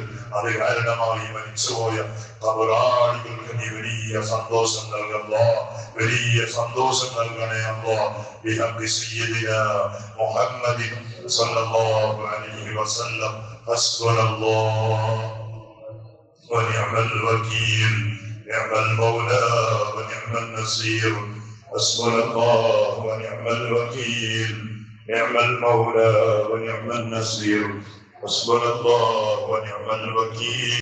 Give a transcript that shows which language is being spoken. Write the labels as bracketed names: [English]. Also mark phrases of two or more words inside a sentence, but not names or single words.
[Malayalam] അത് കാരണമായി മരിച്ചുപോയ ഖബറാളികൾക്ക് നീ വലിയ സന്തോഷം നൽകല്ലോ, വലിയ സന്തോഷം നൽകണേ അല്ലാഹ്. [Arabic] بحق سيدنا محمد صلى الله عليه وسلم. ഹസ്ബുനല്ലാഹ് ونعم الوكيل، نعم المولى ونعم النصير. حسبنا الله ونعم الوكيل، نعم المولى ونعم النصير. حسبنا الله ونعم الوكيل.